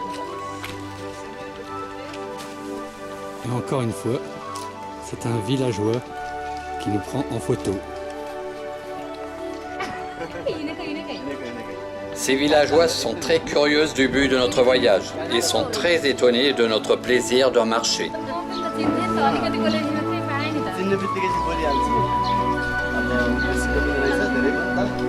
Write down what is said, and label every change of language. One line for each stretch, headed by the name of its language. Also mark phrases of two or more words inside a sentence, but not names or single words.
French: Et encore une fois, c'est un villageois qui nous prend en photo. Ces villageois sont très curieux du but de notre voyage et sont très étonnés de notre plaisir de marcher.
Nepali: चिन्ने बित्तिकै चाहिँ बोलिहाल्छु अब बेसीको पनि रहेछ धेरै भन्दा